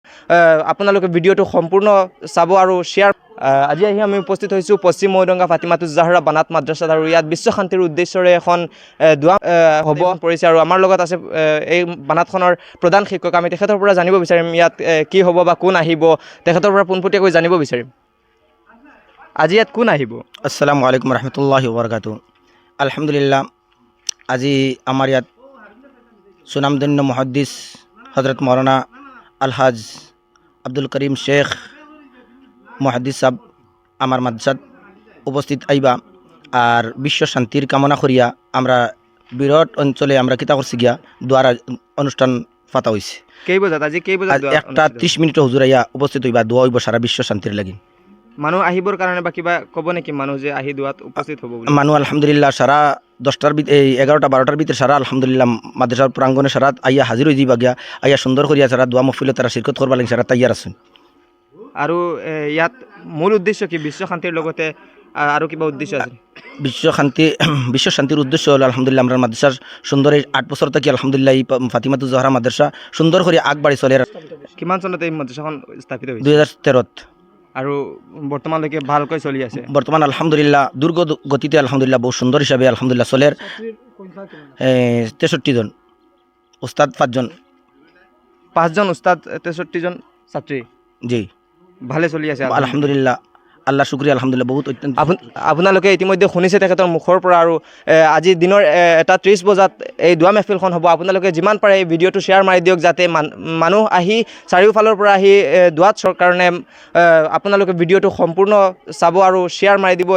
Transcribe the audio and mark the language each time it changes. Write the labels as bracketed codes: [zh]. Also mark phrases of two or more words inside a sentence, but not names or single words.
[as] আপোনালোকে ভিডিঅ'টো সম্পূৰ্ণ চাব আৰু শ্বেয়াৰ। আজি আহি আমি উপস্থিত হৈছোঁ পশ্চিম মৈদংগা ফাতিমাতুজ জাহৰা বানাত মাদ্ৰাছাত আৰু ইয়াত বিশ্ব শান্তিৰ উদ্দেশ্যৰে এখন দোৱা হ'ব পৰিছে আৰু আমাৰ লগত আছে এই বানাতখনৰ প্ৰধান শিক্ষক। আমি তেখেতৰ পৰা জানিব বিচাৰিম ইয়াত কি হ'ব বা কোন আহিব, তেখেতৰ পৰা পোনপটীয়াকৈ জানিব বিচাৰিম। আজি ইয়াত কোন আহিব? [ar] السلام عليكم ورحمة الله وبركاته. الحمد لله, [as] আজি আমাৰ ইয়াত সুনামধন্য [syl] মুহাদ্দিছ হজরত মৌলানা আলহাজ আব্দুল করিম শেখ মুহাদ্দিছ সাহেব আমার মাদ্রাসাত উপস্থিত আইবা আর বিশ্ব শান্তির কামনা করিয়া আমরা বিরাট অঞ্চলে আমরা কিতা করছি গিয়া দোয়ার অনুষ্ঠান পাতা হয়েছে। [as] কেই বজাত? আজি কেই বজাত? [syl] 1:30 উপস্থিত হইবা দোয়া হইব সারা বিশ্ব শান্তির লাগি। [as] মানুহ আহিবৰ কাৰণে বা কিবা ক'ব নেকি? মানুহ যে আহি দোয়াত উপস্থিত হ'ব বুলি [syl] মানুহ আলহামদুলিল্লাহ সারা 10টার এই 11টা-12টার ভিতরে সারা আলহামদুলিল্লাহ মাদ্রাসার প্রাঙ্গণে সারা আইয়া হাজির হয়ে যাবা গিয়া, আইয়া সুন্দর করিয়া সারা দোয়া মহফিলে তারা শিরকত করবা লাগে সারা তৈয়ার আছেন। [as] আৰু ইয়াত মূল উদ্দেশ্য কি? বিশ্ব শান্তিৰ লগতে আৰু কিবা উদ্দেশ্য আছে? [syl] বিশ্ব শান্তির উদ্দেশ্য হলো আলহামদুলিল্লাহ আমরা মাদ্রাসার সুন্দর 8 বছর থেকে আলহামদুলিল্লাহ এই ফাতিমাতুজ জাহরা মাদ্রাসা সুন্দর করে আগবাড়ি চলে। [as] কিমান চনত এই মাদ্রাসাখন স্থাপিত হৈছিল? 2013। আৰু বৰ্তমানলৈকে ভালকৈ চলি আছে? বর্তমান আলহামদুলিল্লাহ দুর্গ গতিতে আলহামদুলিল্লাহ বহু সুন্দর হিসাবে আলহামদুলিল্লাহ চলের। [syl] 63 জন উস্তাদ, 5 জন উস্তাদ, 63 জন ছাত্ৰী। জি, [as] ভালে চলি আছে [syl] আলহামদুলিল্লাহ। আল্লাহ শুক্রিয়া আলহামদুলিল্লাহ বহুত অত্যন্ত। [as] আপোনালোকে ইতিমধ্যে শুনিছে তেখেতৰ মুখৰ পৰা। আৰু আজি দিনৰ 1:30 বজাত এই দোৱা মেহফিলখন হ'ব। আপোনালোকে যিমান পাৰে এই ভিডিঅ'টো শ্বেয়াৰ মাৰি দিয়ক যাতে মানুহ আহি চাৰিওফালৰ পৰা আহি দোৱাত কাৰণে আপোনালোকে ভিডিঅ'টো সম্পূৰ্ণ চাব আৰু শ্বেয়াৰ মাৰি দিব।